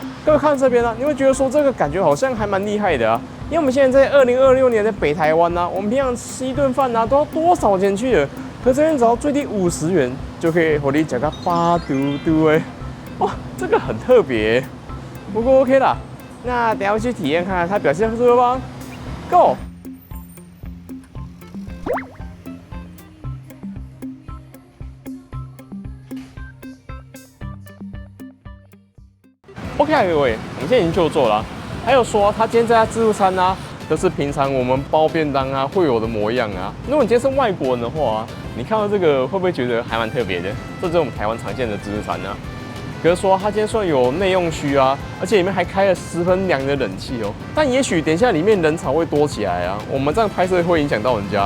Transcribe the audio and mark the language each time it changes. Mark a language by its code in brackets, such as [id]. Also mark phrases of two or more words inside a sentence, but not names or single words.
[zh] 各位看這邊啊，你會覺得說這個感覺好像還蠻厲害的啊，因為我們現在在2026年的北台灣啊，我們平常吃一頓飯啊都要多少錢去的？可這邊只要最低50元就可以火力加個8嘟嘟誒，哇，這個很特別，不過 OK 啦。那等一下去體驗看看它表現如何吧。Go！ OK 啊，各位，我們现在已经就座了。還有說，他今天这家自助餐啊，都是平常我們包便當啊會有的模樣啊。如果你今天是外國人的話啊，你看到這個會不會覺得還蠻特別的？這就是我們台灣常見的自助餐啊。可是說，它今天雖然有內用區啊，而且裡面還開了10分涼的冷氣哦。但也許等一下裡面人潮會多起來啊，我們這樣拍攝會影響到人家。